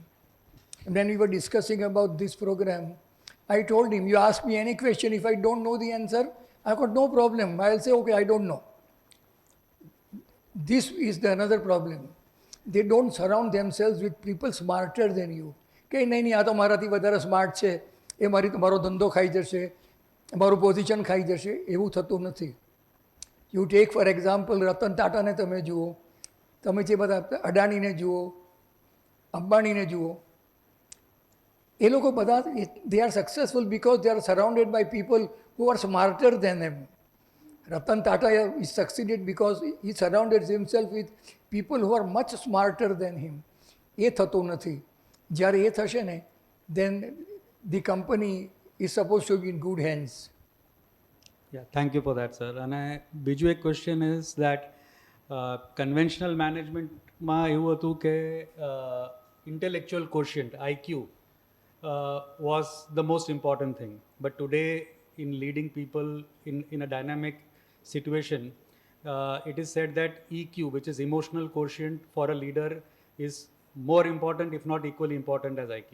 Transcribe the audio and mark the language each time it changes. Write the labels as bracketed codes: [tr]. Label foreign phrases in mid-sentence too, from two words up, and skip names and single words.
[en] And when we were discussing about this program, I told him, you ask me any question, if I don't know the answer, I've got no problem. I'll say, okay, I don't know. This is the another problem. They don't surround themselves with people smarter than you. [gu] કે નહીં આ તો મારાથી વધારે સ્માર્ટ છે, એ મારો ધંધો ખાઈ જશે, મારું પોઝિશન ખાઈ જશે, એવું થતું નથી. [en] you take for example [gu] રતન ટાટાને તમે જુઓ, તમે જે બધા અડાણીને જુઓ, અંબાણીને જુઓ, એ લોકો બધા [en] they are successful because they are surrounded by people who are smarter than them. Ratan Tata is succeeded because he surrounded himself with people who are much smarter than him. [gu] એ થતું નથી. જ્યારે એ થશે ને, [en] then the company is supposed to be in good hands. Yeah, thank you for that, sir. And [gu] બીજું એક [en] question is that conventional managementમાં [gu] એવું હતું કે [en] intellectual quotient, IQ, was the most important thing. But today, in leading people in a dynamic situation, it is said that EQ, which is emotional quotient for a leader, is more important, if not equally important, as IQ.